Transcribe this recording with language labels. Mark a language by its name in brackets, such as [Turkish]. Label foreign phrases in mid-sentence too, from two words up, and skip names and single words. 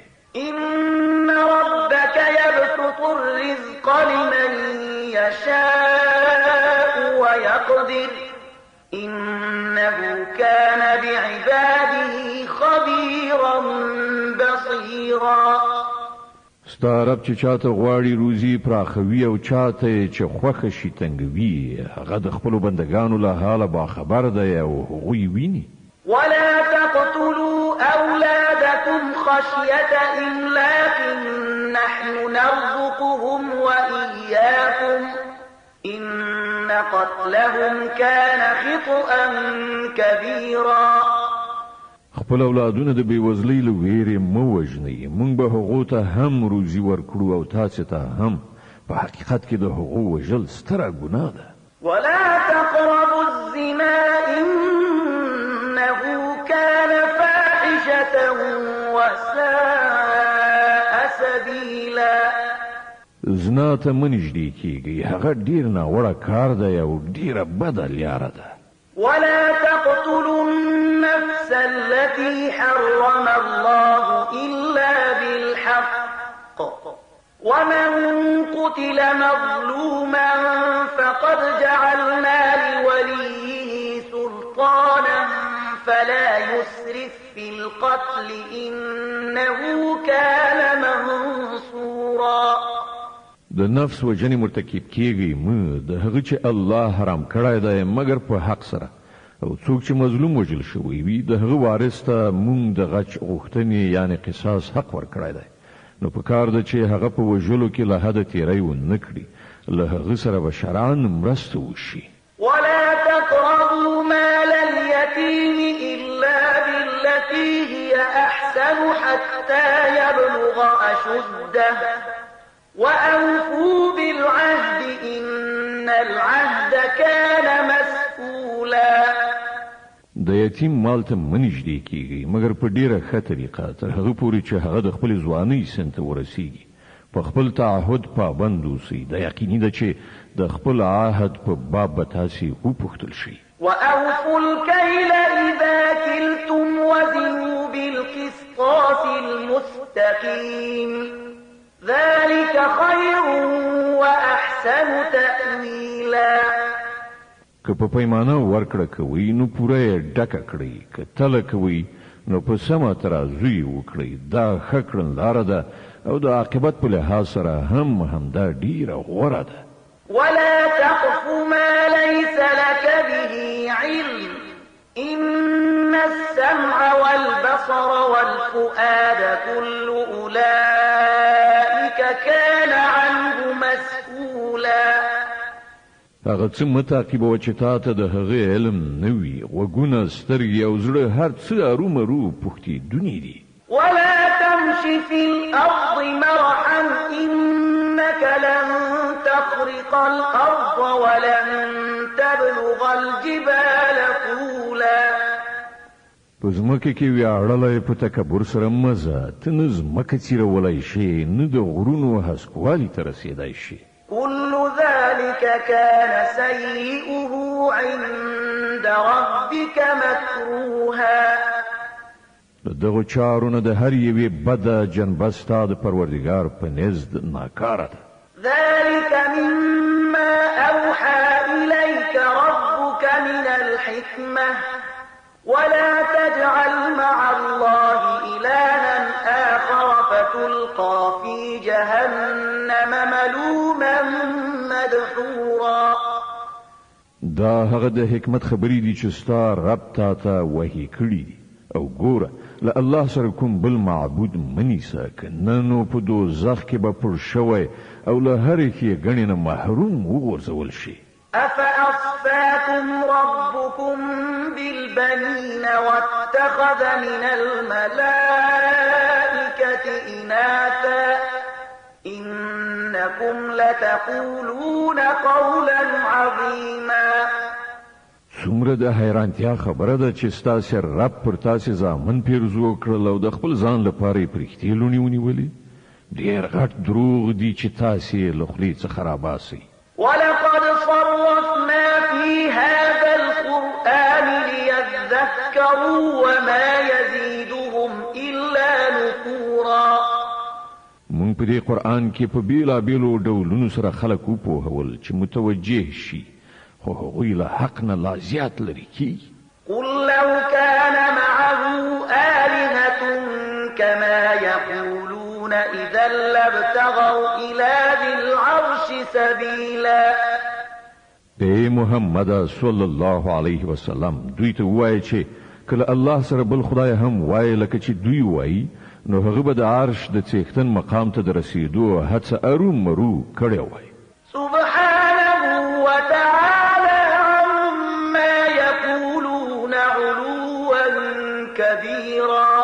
[Arabic] إن ربك يبسط الرزق لمن يشاء ويقدر إنه كان بعباده خبيرا بصيرا. [Pashto] ستا رب چې چاته غواړي روزي پراخوي او چاته چې خوښه شي تنګوي، هغه د خپلو بندګانو له حاله باخبر دی او هغوی ویني. [Arabic] ولا تقتلوا أولادكم خشية إملاق نحن نرزقهم وإياكم إن قتلهم كان خطأ كبيرا. [Pashto] خپل اولادونه د بېوزلۍ له ویرې مه وژنئ، موږ به هغو ته هم روزي ورکړو او تاسې ته هم. په حقیقت کې د هغو وژل ستره ګناه ده. [Arabic] ولا تقربوا الزنا إنه كان فاحشة وساء سبيلا. [Pashto] زنا ته مه نږدې کېږئ، هغه ډېر ناوړه کار دی او ډېره بده لیاره ده. [Arabic] ولا تقتلوا النفس التي حرم الله إلا بالحق ومن قتل مظلوما فقد جعلنا لوليه سلطانا فلا يسرف في القتل إنه كان منصورا. [Pashto] د نفس وجنې مرتکب کېږئ مه، د هغه چې الله حرام کړی دی مګر په حق سره، او څوک چې مظلوم وژل شوی وي د هغه وارث ته موږ د غچ غوښتنې یعنې قصاص حق ورکړی دی. نو په کار ده چې هغه په وژلو کې له حده تېری ونه کړي، له هغه سره به شرعاً مرسته وشي. [Arabic] ولا تقربوا مال اليتيم إلا بالتي هي أحسن حتى يبلغ أشده وأوفوا بالعهد إن العهد كان مسؤولا. [Pashto] د یتیم مال ته مه نږدې کېږئ مګر په ډېره ښه طریقه، تر هغه پورې چې هغه د خپلې ځوانۍ سن ته ورسیږي. په خپل تعهد پابند اوسئ. دا یقیني ده چې د خپل عهد په باب به تاسې وپوښتل شي. [Arabic] وأوفوا الكيل إذا كلتم وزنوا بالقسطاس المستقيم ذلك خير وأحسن تأويلا. [Pashto] که په پیمانه ورکړه کوئ نو پوره یې ډکه کړئ، که تله کوئ نو په سمه ترازو یې وکړئ. دا ښه کړنلاره ده او د عاقبت په لحاظ سره هم همدا ډیره غوره ده. [Arabic] ولا تقف ما ليس لك به علم إن السمع والبصر والفؤاد كل أولئك كان عنه مسؤولا. [Pashto] هغه څه مه تعقیبوه چې تا ته د هغې علم نه وي. غوږونه، سترګې او زړه هر څه ارومرو پوښتېدوني دي. [Arabic] ولا تمش في الأرض مرحا إنك لن تخرق الأرض ولن تبلغ الجبال طولا. [Pashto] په ځمکه کې ویاړلی په تکبر سره مه ځه. ته نه ځمکه څیرولی شې نه د غرونو هسکوالي ته رسېدی شي. [Arabic] كل ذلك كان سيئه عند ربك مكروها. [Pashto] دغه چارو نه د هر یوې بده جنبه ستا د پروردګار په نزد ناکاره ده. [Arabic] ذلك مما أوحى إليك ربك من الحكمة ولا تجعل مع الله إلها آخر فتلقى في جهنم ملوما مدحورا. [Pashto] دا هغه د حکمت خبرې دي چې ستا رب تا ته وحی کړي دي او ګوره له الله سره کوم بل معبود منیسه که نه نو په دوزخ کې به پر شوی او له هرې ښېګڼې نه محروم وغورځول شي. [Arabic] أفأصفاكم ربكم بالبنين واتخذ من الملائكة إناثا إنكم لتقولون قولا عظيما. [Pashto] څومره د حیرانتیا خبره ده چې ستاسې رب پر تاسې زامن پیرزو کړل او د خپل ځان لپاره یې پرښتې لوڼې ونیولې. ډېر غټ دروغ دي چې تاسې له خولې څخه راباسئ. [Arabic] ولقد صرفنا في هذا القرآن ليذكروا وما يزيدهم إلا نفورا. [Pashto] مونږ په دې قرآن کې په بیلابیلو ډولونو سره خلک وپوهول چې متوجه شي خو هغوی له حق نه لا زیات لرې کیږي. [Arabic] قل لو كان معه آلهة كما يقولون إذا لابتغوا إلى ذي العرش سبيلا. [Pashto] اے محمد [Arabic] صلی الله علیه وسلم [Pashto] دوی ته وایي چې کله الله سره بل خدای هم وایي لکه چې دوی وایي نو هغه به د عرش د څښتن مقام ته د رسیدو هڅه ارومرو کړې وای. [Arabic] سبحانه وتعالى عما يقولون علوا كبيرا.